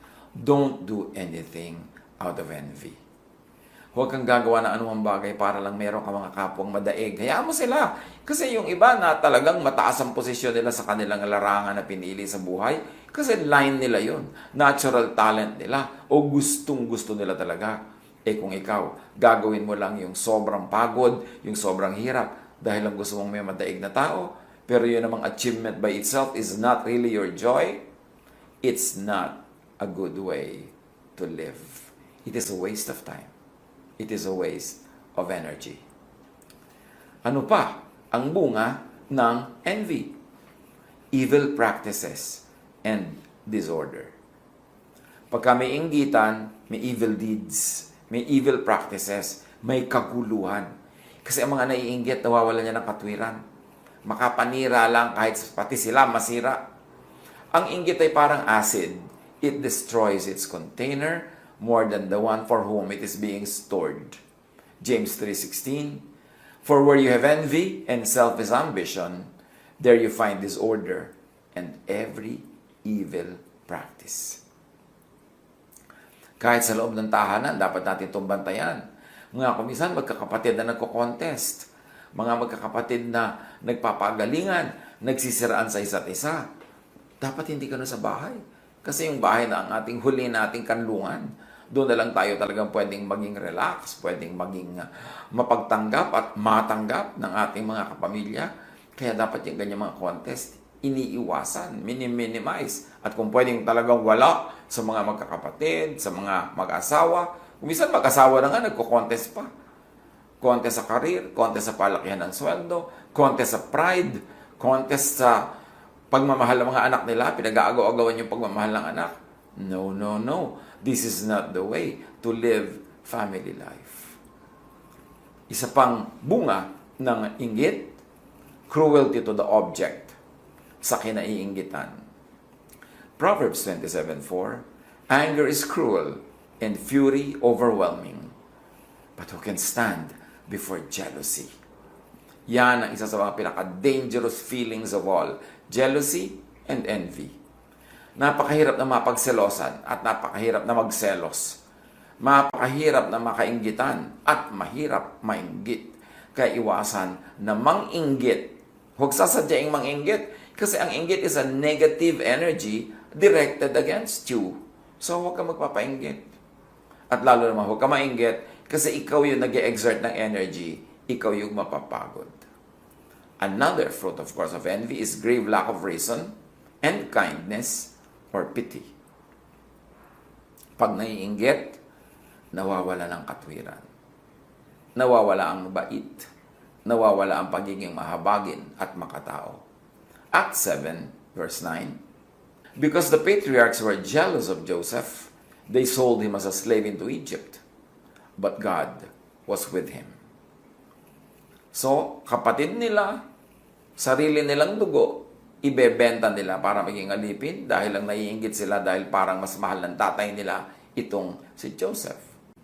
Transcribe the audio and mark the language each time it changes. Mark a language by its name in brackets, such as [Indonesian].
[English] Don't do anything out of envy. [Filipino] Huwag kang gagawa ng anumang bagay para lang meron ka mga kapwang madaig. Hayaan mo sila. Kasi yung iba na talagang mataas ang posisyon nila sa kanilang larangan na pinili sa buhay, kasi line nila yun. Natural talent nila. O gustong-gusto nila talaga. Kung ikaw, gagawin mo lang yung sobrang pagod, yung sobrang hirap, dahil lang gusto mong may madaig na tao, pero yun namang achievement [English] by itself is not really your joy, it's not a good way to live. It is a waste of time. It is a waste of energy. [Filipino] Ano pa ang bunga ng envy? [English] Evil practices and disorder. [Filipino] Pagka may inggitan, may [English] evil deeds, [Filipino] may [English] evil practices, [Filipino] may kaguluhan. Kasi ang mga naiinggit, nawawalan niya ng katwiran. Makapanira lang kahit pati sila masira. Ang inggit ay parang acid. [English] It destroys its container more than the one for whom it is being stored. James 3:16. For where you have envy and selfish ambition, there you find disorder and every evil practice. [Filipino] Kahit sa loob ng tahanan, dapat natin itong bantayan. Mga kumisan, magkakapatid na nagko-contest. Mga magkakapatid na nagpapagalingan, nagsisiraan sa isa't isa. Dapat hindi ka na sa bahay. Kasi yung bahay na ang ating huli nating kanlungan. Doon na lang tayo talagang pwedeng maging relax, pwedeng maging mapagtanggap at matanggap ng ating mga kapamilya. Kaya dapat yung ganyan mga contest, iniiwasan, minimize. At kung pwedeng talagang wala sa mga magkakapatid, sa mga mag-asawa, kung minsan mag-asawa na nga, nagko-contest pa. Contest sa career, contest sa palakihan ng sweldo, contest sa pride, contest sa pagmamahal ng mga anak nila, pinag-aagaw-agawan yung pagmamahal ng anak. [English] No, no, no. This is not the way to live family life. [Filipino] Isa pang bunga ng inggit, [English] cruelty to the object [Filipino] sa kinaiinggitan. [English] Proverbs 27:4, anger is cruel and fury overwhelming. But who can stand before jealousy? [Filipino] Yan ang isa sa mga pinaka- [English] dangerous feelings of all. [Filipino] Jealousy and envy. Napakahirap na mapagselosan at napakahirap na magselos. Mapakahirap na makainggitan at mahirap mainggit. Kaya iwasan na manginggit. Huwag sasadyaing manginggit kasi ang inggit [English] is a negative energy directed against you. [Filipino] So huwag ka magpapainggit. At lalo naman huwag ka mainggit kasi ikaw yung nag-exert ng energy. Ikaw yung mapapagod. [English] Another fruit, of course, of envy is grave lack of reason and kindness or pity. [Filipino] Pag naiinggit, nawawala ng katwiran. Nawawala ang bait. Nawawala ang pagiging mahabagin at makatao. [English] Acts 7, verse 9. Because the patriarchs were jealous of Joseph, they sold him as a slave into Egypt. But God was with him. [Filipino] So, kapatid nila, sarili nilang dugo, ibebenta nila para maging alipin dahil lang naiinggit sila dahil parang mas mahal ng tatay nila itong si Joseph.